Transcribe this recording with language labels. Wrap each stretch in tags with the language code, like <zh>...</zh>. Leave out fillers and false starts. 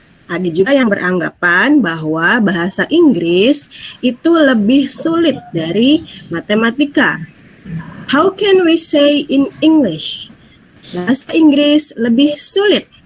<id>Ada juga yang beranggapan bahwa bahasa Inggris itu lebih sulit dari matematika.</id> <en>How can we say in English?</en> <id>Bahasa Inggris lebih sulit.</id>